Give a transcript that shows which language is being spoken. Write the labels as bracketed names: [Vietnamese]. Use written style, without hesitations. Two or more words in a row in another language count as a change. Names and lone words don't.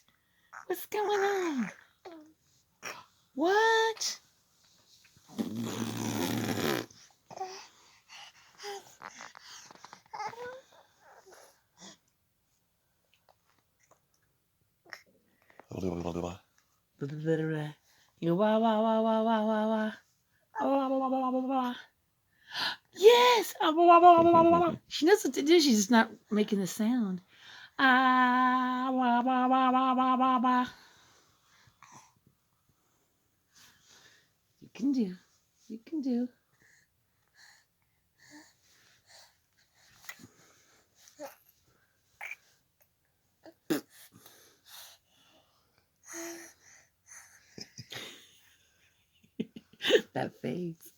[English] What's going on? What? You wah wah wah wah wah wah wah. Wah, wah, wah, wah, wah, wah. Yes. Wah, wah, wah, wah, wah, wah. She knows what to do. She's just not making the sound. Ah, wah, wah, wah, wah, wah, wah, wah. You can do. You can do. That face.